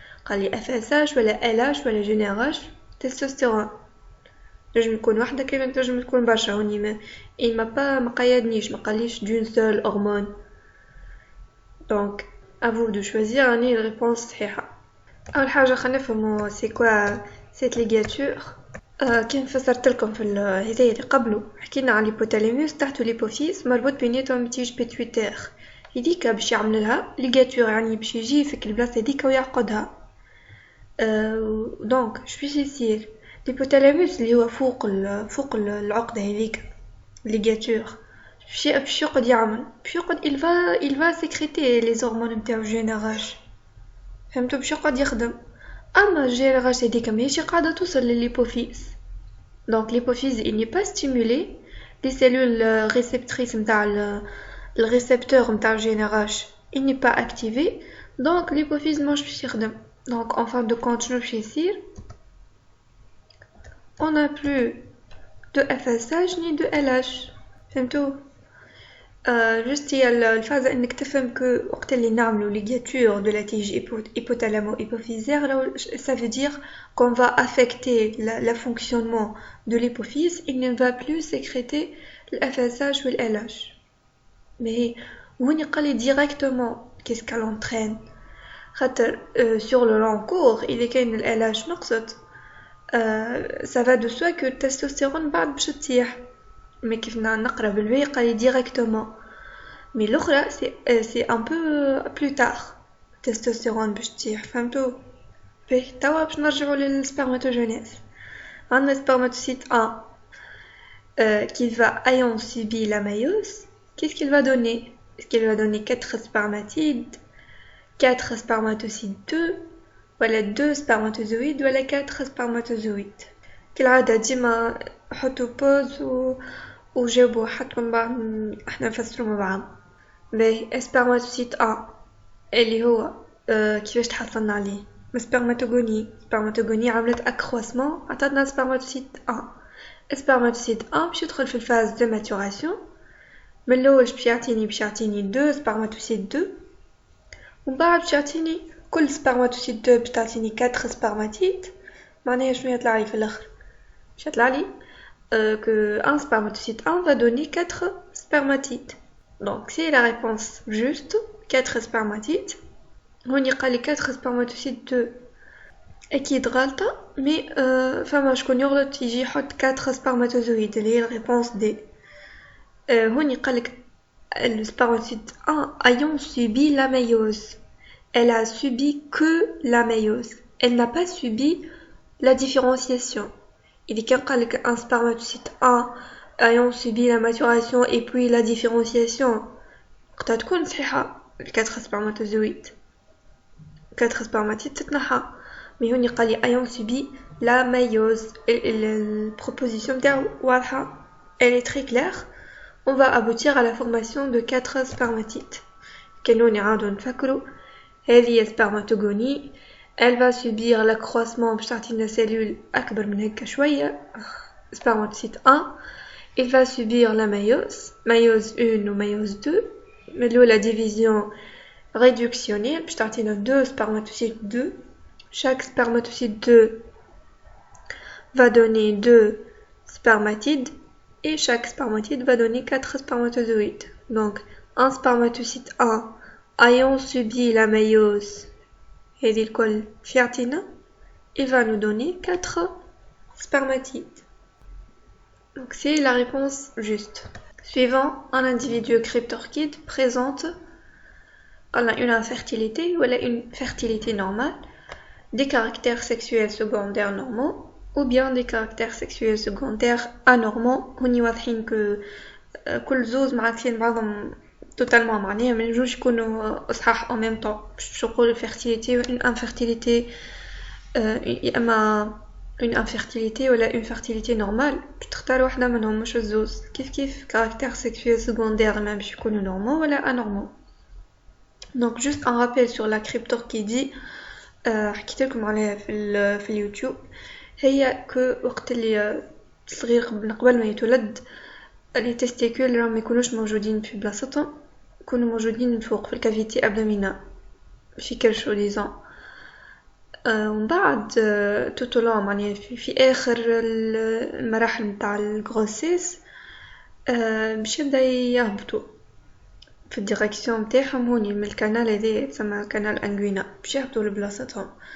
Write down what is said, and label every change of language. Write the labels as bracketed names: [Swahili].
[Arabic] قال لي FSH ولا LH ولا GnRH تستوستيرون. نجم يكون واحدة كما تنجم تكون برشا هوني il ما قيدنيش ما قاليش [French] d'une seule hormone. Donc à vous de choisir une réponse صحيحة. [Arabic] أول حاجة خلينا نفهموا [French] c'est quoi cette ligature. [Arabic] كيف فسرت لكم في الهداية اللي قبله حكينا على الهيبوثالاموس تحت الهيبوفيز مربوط بيناتهم تيج بيتويتير هذيك باش يعمل لها ليغاتور يعني باش يجي في البلاصه هذيك ويعقدها. دونك شبيش يصير الهيبوثالاموس اللي هو فوق العقده هذيك ليغاتور باش يقعد يعمل [French] il va sécréter les hormones [Arabic] نتاعو GnRH فهمتوا باش يقعد يخدم. [French] اما GnRH هذيك [Arabic] ماهيش قاعده توصل للهيبوفيز [French] donc l'hypophyse il n'est pas stimulé les cellules réceptrices نتاع le récepteur نتاع GnRH il n'est pas activé donc l'hypophyse [Arabic] ماهوش باش يخدم. [French] donc en fin de compte [Arabic] شنو باش يصير [French] on n'a plus de FSH ni de LH فهمتوا. juste [Arabic] هي الفازة انك تفهم [French] que [Arabic] وقت اللي نعملوا [French] ligature de la tige hypothalamo-hypophysaire ça veut dire qu'on va affecter le fonctionnement de l'hypophyse, il ne va plus sécréter le FSH ou le LH. mais وين يقال directement qu'est-ce qu'elle entraîne خاطر sur le long cours il كاين ال LH نقصت ça va de soi que le testostérone بعد باش تطيح mais [Arabic] كيف نقرا بالباهي قال [French] directement mais l'autre c'est un peu plus tard testostérone [Arabic] باش تطيح فهمتوا. باهي توا باش نرجعوا للسpermatogenèse. [French] عندنا spermatocyte 1 qui va ayant subi la méiose qu'est-ce qu'il va donner? Est-ce qu'il va donner 4 spermatides, 4 spermatocytes 2 ولا 2 spermatozoïdes ولا 4 spermatozoïdes؟ [Arabic] كالعادة ديما حطوا بوز وجاوبوا حتى من بعد احنا نفسروا مع بعض. باهي spermatocyte 1 اللي هو كيفاش تحصلنا عليه سبرماتوغوني عملت accroissement عطاتنا spermatocyte 1. spermatocyte 1 باش يدخل في الفاز de maturation من الاول باش يعطيني 2 spermatocyte 2 ومن بعد باش يعطيني كل spermatocyte 2 باش تعطيني 4 spermatides. معناها شنو يطلع لي في الاخر [French] Chatlali, que un spermatocyte 1 va donner 4 spermatides. Donc, c'est la réponse juste, 4 spermatides. On y a les 4 spermatocytes de [Arabic] أكيد غلطة مي فما شكون يغلط يجي يحط 4 spermatozoïdes اللي هي la réponse D. هوني قالك le spermatocyte 1 ayant subi la méiose. [French] Elle a subi que la méiose. Elle n'a pas subi la différenciation. Il est qu'un un spermatocyte 1 ayant subi la maturation et puis la différenciation. [Arabic] قد تكون صحيحة 4 spermatozoïdes 4 spermatides تتنحى mais هوني قالي [French] ayant subi la méiose. La proposition تاعو واضحة, elle est très claire. On va aboutir à la formation de 4 spermatides. [Arabic] كانوا نعاودو نفكرو هذه spermatogonie. [French] Elle va subir l'accroissement باش تعطينا cellule [Arabic] أكبر من هكا شوية [French] spermatocyte 1. Il va subir la méiose 1 ou méiose 2. La division réductionnelle [Arabic] باش تعطينا [French] 2 spermatocytes 2. Chaque spermatocyte 2 va donner 2 spermatides et chaque spermatide va donner 4 spermatozoïdes. Donc, un spermatocyte 1 ayant subi la méiose et l'école Fiatina, il va nous donner 4 spermatides. Donc, c'est la réponse juste. Suivant, un individu cryptorchide présente une infertilité ou une fertilité normale, des caractères sexuels secondaires normaux ou bien des caractères sexuels secondaires anormaux. [Arabic] هوني واضحين que كل زوز معاكسين بعضهم totalement معناها ما ينجوش يكونوا صحاح en même temps. باش نقولوا fertilité و une infertilité يا اما une infertilité ولا une fertilité normale باش تختار واحدة منهم مش الزوز. كيف caractères sexuels secondaires ما باش يكونوا normaux ولا anormaux. [French] Donc juste un rappel sur la cryptorchidie [Arabic] حكيت لكم عليها في اليوتيوب. هي كو وقت اللي الصغير قبل ما يتولد لي تستيكول راهم ما يكونوش موجودين في بلاصتهم, يكونوا موجودين من فوق في الكافيتي ابدومينال في كرشو ديزون. ومن بعد توتولون معناها في اخر المراحل نتاع الغروسيس باش يبدا يهبطوا في الديريكسيون نتاعهم هوني من الكانال هذا يسمى كانال انغوينا باش يهبطوا لبلاصتهم.